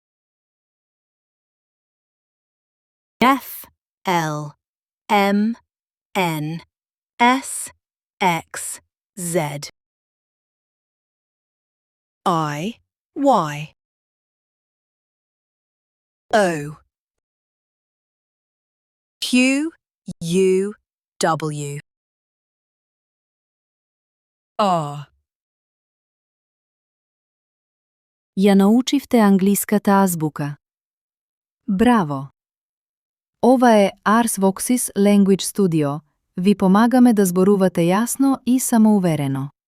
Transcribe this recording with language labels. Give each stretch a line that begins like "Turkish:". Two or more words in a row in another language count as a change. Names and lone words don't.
English: F, L, M, N, S, X, Z. I, Y, O, Q, U, W, R.
Macedonian: Ја научивте англиската азбука. Браво! Ова е Ars Voxis Language Studio. Ви помагаме да зборувате јасно и самоуверено.